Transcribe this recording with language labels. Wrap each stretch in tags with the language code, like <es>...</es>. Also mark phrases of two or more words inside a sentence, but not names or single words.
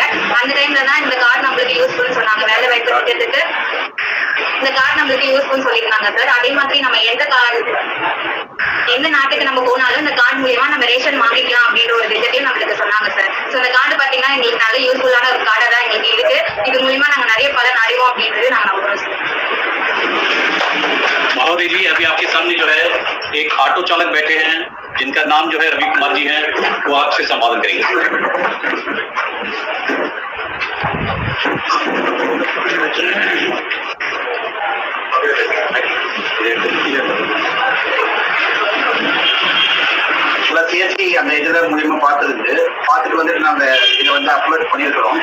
<ta>அந்த டைம்ல தான் இந்த கார்டு நம்மளுக்கு யூஸ்ஃபுல் சொன்னாங்க. வேலை வாய்ப்பு இருக்கிறதுக்கு இந்த கார்டு நம்மளுக்கு யூஸ்ஃபுல் சொல்லியிருந்தாங்க சார். அதே மாதிரி நம்ம எந்த நாட்டுக்கு நம்ம போனாலும் இந்த கார்டு மூலியமா நம்ம ரேஷன் வாங்கிக்கலாம் அப்படின்ற ஒரு விஷயத்தையும் நம்மளுக்கு சொன்னாங்க சார். ஸோ இந்த கார்டு பாத்தீங்கன்னா எங்களுக்கு நல்ல யூஸ்ஃபுல்லான ஒரு கார்டா தான் எங்களுக்கு இருக்கு. இது மூலியமா நாங்க நிறைய பலன் அடைவோம் அப்படின்றது நாங்க நம்புறோம் சார்।</ta> <hi>महोदय जी, अभी आपके सामने जो है एक ऑटो चालक बैठे हैं जिनका नाम जो है रवि कुमार जी है, वो आपसे संवाद करेंगे।</hi> <ta>சிஎஸ்சி அந்த இதில் மூலியமா பார்த்துட்டு வந்துட்டு நாங்க இதை வந்து அப்லோட் பண்ணியிருக்கிறோம்.</ta>